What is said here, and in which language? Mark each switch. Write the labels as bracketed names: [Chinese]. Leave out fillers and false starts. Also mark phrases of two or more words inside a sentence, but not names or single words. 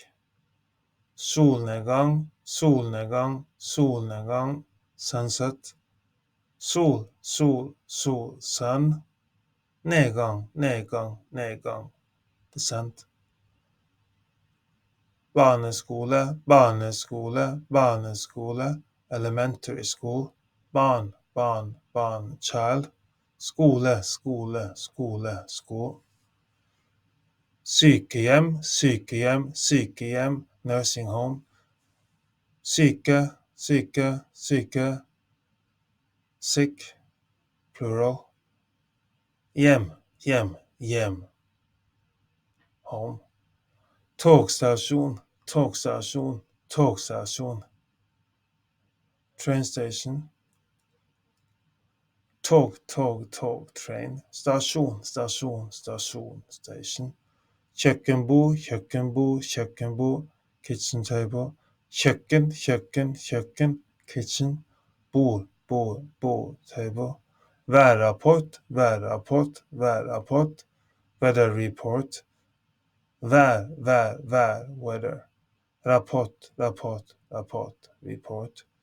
[Norwegian] Solnedgang, solnedgang, solnedgang, sunset. Sol, sol, sol, sun. Nedgang, nedgang, nedgang, descent. Barneskole, barneskole, barneskole, [English] elementary school, child, [Norwegian] skole, skole, skole, school. Sykehjem, sykehjem, sykehjem, [English] nursing home. [Norwegian] Syke, syke, syke, [English] sick, plural. [Norwegian] Hjem, hjem, hjem, home. Togstasjon, togstasjon, togstasjon. [English] Train station. Tog, train. [Norwegian] Stasjon, stasjon, stasjon, station. Kjøkkenbord, kjøkkenbord, kjøkkenbord, [English] kitchen table. [Norwegian] Kjøkken, kitchen. Bord, table. [English] Værrapport, weather report. Weather. Rapport, report.